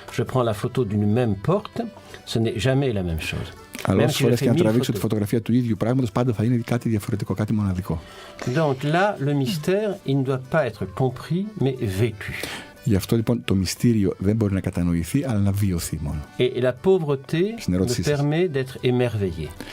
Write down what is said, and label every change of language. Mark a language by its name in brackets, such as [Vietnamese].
[French] Je prends la photo d'une même porte, ce n'est jamais la même chose. [Greek] Αλλά όσες φορές και αν τραβήξω τη φωτογραφία του ίδιου πράγματος, πάντα θα είναι κάτι διαφορετικό, κάτι μοναδικό. [French] Donc là, le mystère, il ne doit pas être compris, mais vécu. [Greek] Γι' αυτό λοιπόν το μυστήριο δεν μπορεί να κατανοηθεί, αλλά να βιωθεί μόνο. [French] Et la pauvreté me permet d'être émerveillé.